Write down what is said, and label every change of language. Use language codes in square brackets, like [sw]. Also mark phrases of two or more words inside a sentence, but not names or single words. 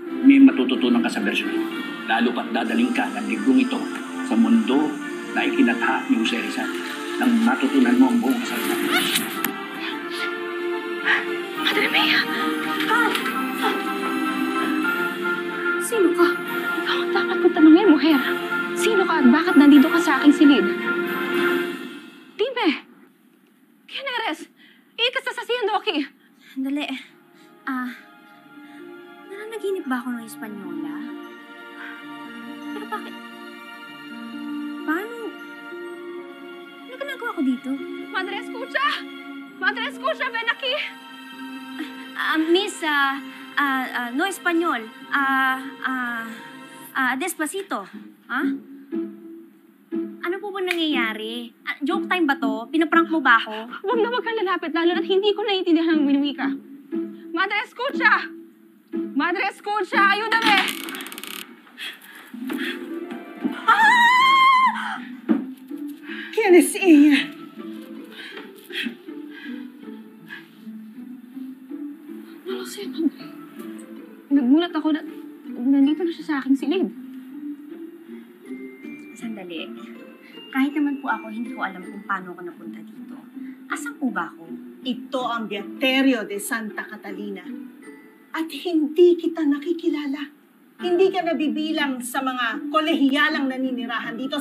[tl] May matututunan ka sa bersyon ito. Lalo pat dadaling ka ng librong ito sa mundo na ikinatha ni Jose Rizal nang matutunan mo ang buong kasaysayan. [es] Madre Mia! [tl] Sino ka? Ikaw ang dapat kong tanungin, mujer. Sino ka at bakit nandito ka sa aking silid? [es] Dime! ¿Quién eres? ¿Y qué estás haciendo aquí? [tl] Sandali. Nananaginip ba ako ng Espanyola? Pero bakit? Paano? Ano ginagawa ko dito? [es] Madre, escucha! Madre, escucha! Ven aquí! [en] Miss, no Espanyol. [es] Despacito. Ha? [tl] Ano po ba nangyayari? [en] Joke time [tl] ba to? Pinaprank mo ba ako? Huwag na huwag kang lalapit, lalo na't hindi ko naiintindihan ang minuwika. [es] Madre, escucha! Madre, escucha! Ayúdame! ¿Quién es ella? No lo sé, madre. [tl] Nagmulat ako na nandito na siya sa aking silid. Sandali. Kahit naman po ako, hindi ko alam kung paano ako napunta dito. Asan po ba ako? Ito ang Beaterio de Santa Catalina. At hindi kita nakikilala. Hindi ka nabibilang sa mga kolehiyalang naninirahan dito.